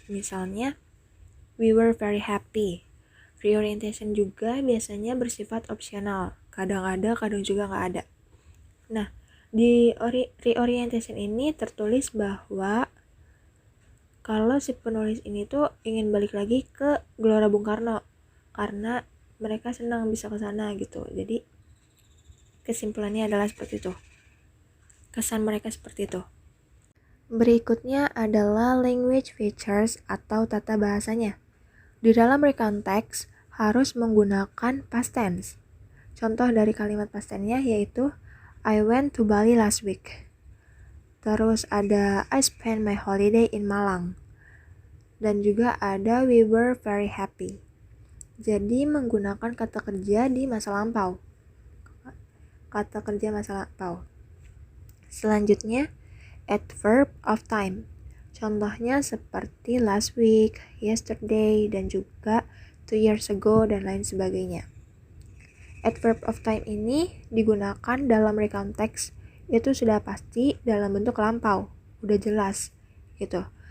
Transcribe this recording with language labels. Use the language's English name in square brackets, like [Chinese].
[Indonesian] Misalnya, [English] we were very happy. [Indonesian] Reorientation juga biasanya bersifat opsional. Kadang ada, kadang juga nggak ada. Nah, di reorientation ini tertulis bahwa kalau si penulis ini tuh ingin balik lagi ke Gelora Bung Karno karena mereka senang bisa ke sana gitu. Jadi kesimpulannya adalah seperti itu. Kesan mereka seperti itu. Berikutnya adalah language features atau tata bahasanya. Di dalam recount text harus menggunakan past tense. Contoh dari kalimat past tense-nya yaitu [English] I went to Bali last week. [Indonesian] Terus ada [English] I spent my holiday in Malang. [Indonesian] Dan juga ada [English] we were very happy. [Indonesian] Jadi menggunakan kata kerja di masa lampau. Kata kerja masa lampau. Selanjutnya, adverb of time. Contohnya seperti [English] last week, yesterday, [Indonesian] dan juga [English] 2 years ago, [Indonesian] dan lain sebagainya. Adverb of time ini digunakan dalam recount text itu sudah pasti dalam bentuk lampau, udah jelas gitu.